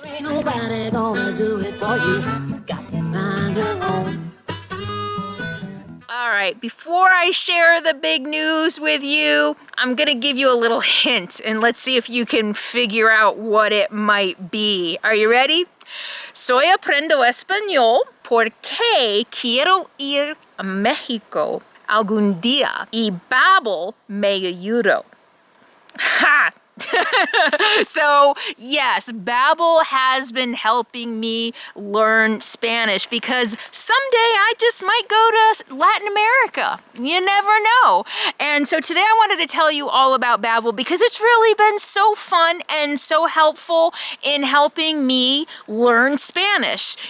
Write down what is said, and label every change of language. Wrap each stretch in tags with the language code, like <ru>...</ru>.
<en>Ain't nobody gonna do it for you. Got to find your own. All right, before I share the big news with you, I'm gonna give you a little hint and let's see if you can figure out what it might be. Are you ready?</en> <es>Soy aprendo español porque quiero ir a México algún día y Babbel me ayudó. Ha!</es> <en>So yes, Babbel has been helping me learn Spanish because someday I just might go to Latin America. You never know. And so today I wanted to tell you all about Babbel because it's really been so fun and so helpful in helping me learn Spanish.</en>